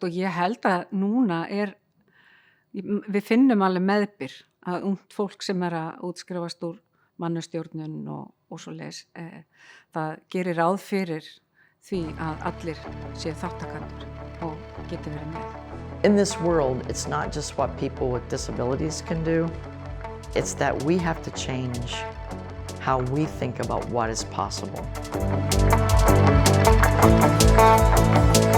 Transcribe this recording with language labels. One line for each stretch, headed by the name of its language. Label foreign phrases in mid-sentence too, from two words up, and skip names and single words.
Icelandic: Og ég held að núna við finnum alveg meðbyr að ungt fólk sem er að útskrifast úr mannustjórnun og svoleiðis, það gerir ráð fyrir því að allir séu þáttakendur og geti verið með.
English: In this world, it's not just what people with disabilities can do, it's that we have to change how we think about what is possible.